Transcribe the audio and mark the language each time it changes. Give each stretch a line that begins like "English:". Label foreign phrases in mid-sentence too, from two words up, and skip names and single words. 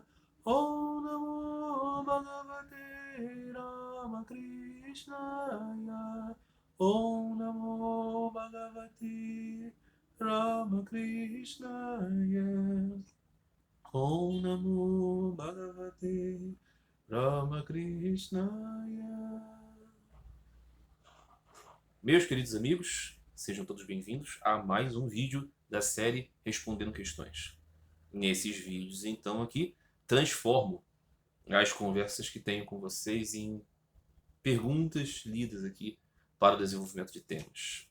Sanskrit: ॐ नमो भगवते रामकृष्णाय. ॐ नमो भगवते रामकृष्णाय. ॐ नमो भगवते रामकृष्णाय.
Portuguese: Meus queridos amigos, sejam todos bem-vindos a mais um vídeo da série Respondendo Questões. Nesses vídeos, então, aqui, transformo as conversas que tenho com vocês em perguntas lidas aqui para o desenvolvimento de temas.